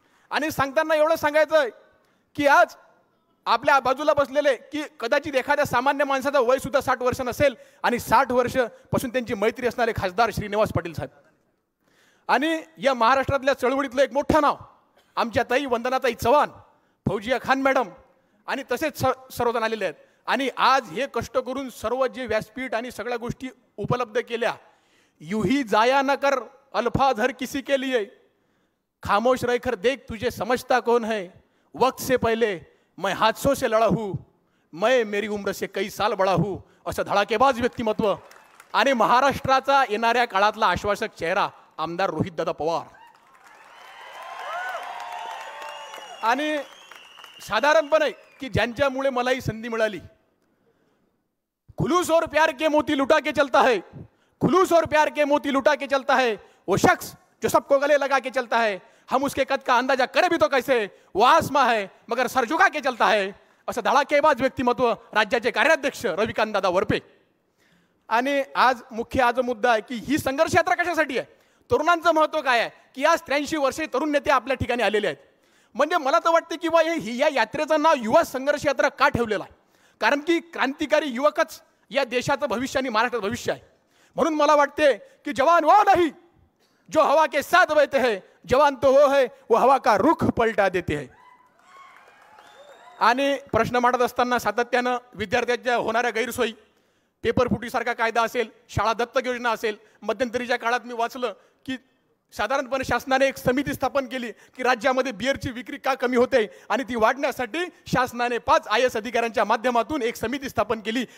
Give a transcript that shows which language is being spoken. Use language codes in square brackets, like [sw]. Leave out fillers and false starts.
[mr] आणि सांगताना एवढं सांगायचं आहे की आज आपल्या बाजूला बसलेले की कदाचित एखाद्या सामान्य माणसाचं वय सुद्धा 60 वर्ष नसेल आणि 60 वर्ष पासून त्यांची मैत्री असणारे खासदार श्रीनिवास पाटील साहेब आणि या महाराष्ट्रातल्या चळवळीतलं एक मोठं नाव आमच्या ताई वंदनाताई चव्हाण, फौजिया खान मॅडम आणि तसेच सर्वजण आलेले आहेत. आणि आज हे कष्ट करून सर्व जे व्यासपीठ आणि सगळ्या गोष्टी उपलब्ध केल्या. [hi] यूही जाया न कर अल्फाज हर किसी के लिए, खामोश रहकर देख तुझे समझता कौन है, वक्त से पहले मैं हादसों से लड़ा हूँ, मैं मेरी उम्र से कई साल बड़ा हूँ [mr] असं धडाकेबाज व्यक्तिमत्व आणि महाराष्ट्राचा येणाऱ्या काळातला आश्वासक चेहरा आमदार रोहितदादा पवार. आणि साधारणपणे की ज्यांच्यामुळे मला ही संधी मिळाली. [hi] खुलूस और प्यार के मोती लुटा के चलता है, खुलूस और प्यार के मोती लुटा के चलता है वो शख्स जो सबको गले लगा के चलता है, हम उसके कद का अंदाजा करे भी तो कैसे, वो आसमां है मगर सर झुका के चलता है [mr] असं धडाकेबाज व्यक्तिमत्व राज्याचे कार्याध्यक्ष रविकांत दादा वरपे. आणि आज मुख्य मुद्दा आहे की ही संघर्ष यात्रा कशासाठी आहे, तरुणांचं महत्त्व काय आहे की आज 83 वर्षे तरुण नेते आपल्या ठिकाणी आलेले आहेत. म्हणजे मला तर वाटते की या यात्रेचं नाव युवा संघर्ष यात्रा का ठेवलेलं आहे कारण की क्रांतिकारी युवकच या देशाचं भविष्य आणि महाराष्ट्राचं भविष्य आहे. म्हणून मला वाटते की [hi] जवान वो नहीं जो हवा के साथ बहते हैं, जवान तो वो है वो हवा का रुख पलटा देते हैं. [mr] आणि प्रश्न मांडत असताना सातत्यानं विद्यार्थ्यांच्या होणाऱ्या गैरसोयी, पेपर फुटीसारखा कायदा असेल, शाळा दत्तक योजना असेल, मध्यंतरीच्या काळात मी वाचलं की साधारणपणे शासनाने एक समिती स्थापन केली की राज्यामध्ये बिअरची विक्री का कमी होते आणि ती वाढण्यासाठी शासनाने 5 IAS अधिकाऱ्यांच्या माध्यमातून एक समिती स्थापन केली.